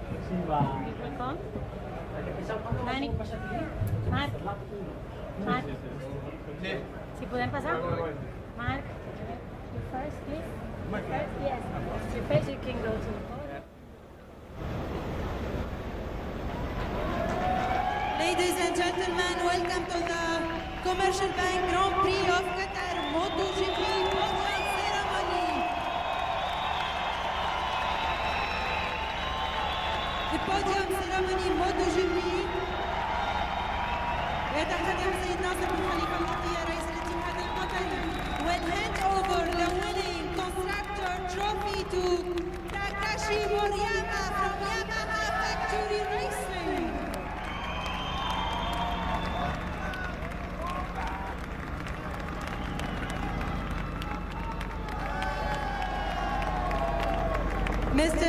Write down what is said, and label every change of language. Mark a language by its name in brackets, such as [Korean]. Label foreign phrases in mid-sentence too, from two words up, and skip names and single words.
[English] Microphone. Dani. Marc. [Catalan] Marc. Si podem passar? Marc. [English] You first, please. First, yes. Your page you can go to. Ladies and gentlemen, welcome to the Commercial Bank Grand Prix of Qatar MotoGP podium ceremony. The podium ceremony MotoGP [Arabic] يتقدم سيد ناصر بن خليفة العطية رئيس الاتحاد القطري [English] will hand over the winning constructor trophy to Takashi Moriyama from Yamaha Factory Racing. Mr.